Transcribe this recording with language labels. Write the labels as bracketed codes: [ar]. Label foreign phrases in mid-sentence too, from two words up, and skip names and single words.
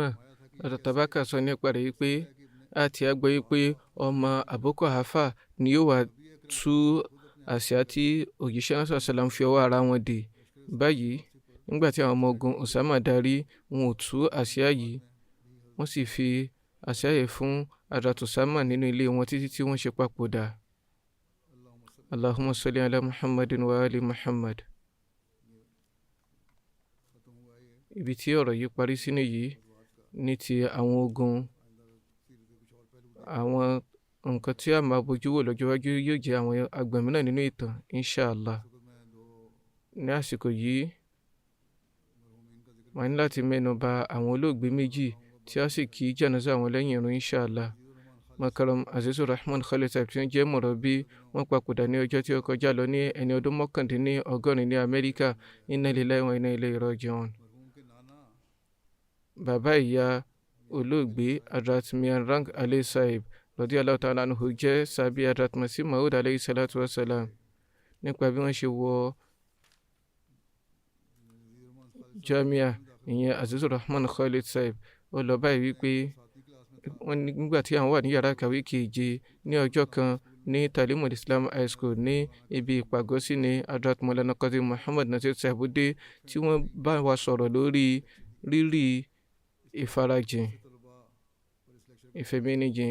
[yo] Hadrat Abubakar sọ nípa rẹ̀ wípé àti àgbọ̀ wípé ọmọ Abu Quhafa ni yóò wá tú àsíá tí òjíṣẹ́ ńlá [ar] صلى الله عليه وسلم [yo] fi ọwọ́ ara wọn dì. Báyìí nígbà tí àwọn ọmọ ogun Usama darí, wọn ò tú àsíá yìí, wọ́n sì fi àsíá yìí fún Hadrat Usama nínú ilé wọn títí tí wọ́n ṣe papòdà. [ar] اللهم صل على محمد و آل محمد. [yo] Ibi tí ọ̀rọ̀ yìí parí sínú yìí, ní ti àwọn ogun, àwọn nǹkan tí a máa bójú wò lọ́jọ́ iwájú yóò jẹ́ àwọn agbọ̀n mìíràn nínú ìtàn inshallah. Ní àsìkò yìí wọ́n ní láti mẹ́nu bà àwọn olóògbé méjì tí a sì kí jánásà wọn lẹ́yìn ìrun inshallah. Makaram Azizur Rahman Khalid Saib tí wọ́n jẹ́ mọ̀rọ̀bí, wọ́n papòdà ní ọjọ́ tí ó kọjá lọ ní ẹni ọdún 89 ní Amẹ́ríkà. [ar] إنا لله وإنا إليه راجعون. [yo] Bàbá ìyá olóògbé Hadrat Mian Rang Ali Saib [ar] رضي الله تعالى عنه [yo] jẹ́ sàbí Hadrat Masih Maud [ar] عليه الصلاة والسلام. [yo] Nípa bí wọ́n ṣe wọ Jamia ìyẹn Azizur Rahman Khalid Saib, ó lọ báyìí wípé wọ́n nígbà tí àwọn wà ní yàrá kàwé keje ní ọjọ́ kan ní Talimul Islam High School ní ibi ìpàgọ́sí ní Hadrat Maulana Qazi Muhammad Nasir Saibudde, tí wọ́n bá wa sọ̀rọ̀ lórí rírì ìfarajìn ìfẹ̀mẹ́nijìn.